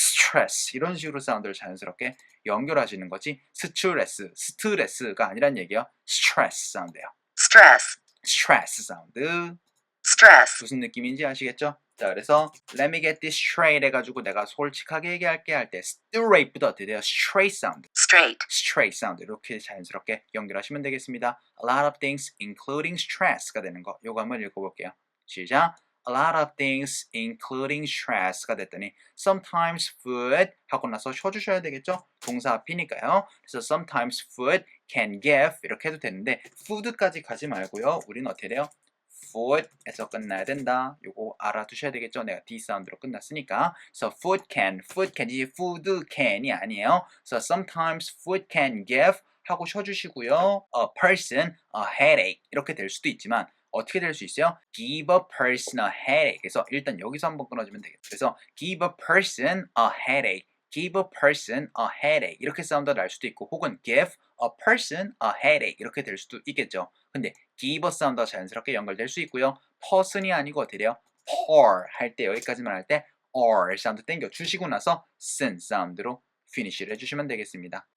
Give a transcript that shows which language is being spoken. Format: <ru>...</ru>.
<ko>stress 이런 식으로 사운드를 자연스럽게 연결하시는 거지 스트레스가 아니란 얘기예요. stress 사운드예요.</ko> <en>stress,</en> <ko>stress 사운드.</ko> <en>stress,</en> <ko>무슨 느낌인지 아시겠죠? 자, 그래서</ko> <en>let me get this straight</en> <ko>해가지고 내가 솔직하게 얘기할게 할 때 straight보다 어떻게 돼요? straight 사운드. straight 사운드 이렇게 자연스럽게 연결하시면 되겠습니다.</ko> <en>A lot of things including stress가 되는 거.</en> <ko>요거 한번 읽어볼게요. 시작.</ko> <en>A lot of things including stress</en> <ko>가 됐더니</ko> <en>sometimes food 하고 나서 쉬어주셔야 되겠죠?</en> <ko>동사 앞이니까요. 그래서 sometimes food can give 이렇게 해도 되는데 food까지 가지 말고요. 우리는 어떻게 돼요? food에서 끝나야 된다. 요거 알아두셔야 되겠죠? 내가 D 사운드로 끝났으니까.</ko> <en>So food can이 food can이 아니에요. So sometimes food can give</en> <ko>하고 쉬어주시고요. A person a headache 이렇게 될 수도 있지만 어떻게 될 수 있어요?</ko> <en>give a person a headache.</en> <ko>그래서 일단 여기서 한번 끊어주면 되겠죠.</ko> <en>그래서 give a person a headache.</en> <ko>give a person a headache 이렇게 사운드가 날 수도 있고 혹은 give a person a headache 이렇게 될 수도 있겠죠. 근데 give a 사운드가 자연스럽게 연결될 수 있고요. person이 아니고 어떻게 돼요? per 할 때 여기까지만 할 때 r 사운드 땡겨 주시고 나서 쓴 사운드로 피니시를 해주시면 되겠습니다.</ko>